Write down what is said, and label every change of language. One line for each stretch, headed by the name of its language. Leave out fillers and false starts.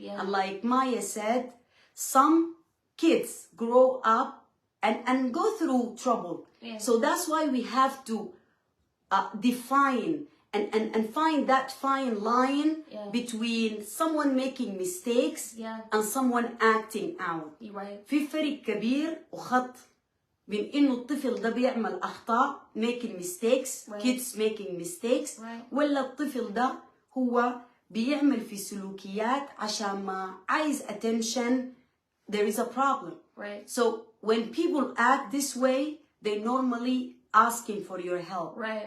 English: And like Maya said, some kids grow up and go through trouble. So that's why we have to define and find that fine line between someone making mistakes and someone acting out.
Arabic: في فرق كبير وخط بين إنه الطفل ده بيعمل أخطاء
English: making mistakes, kids making mistakes,
Arabic: ولا الطفل ده هو بيعمل في سلوكيات عشان ما عايز attention.
English: There is a problem. So when people act this way, they're normally asking for your help.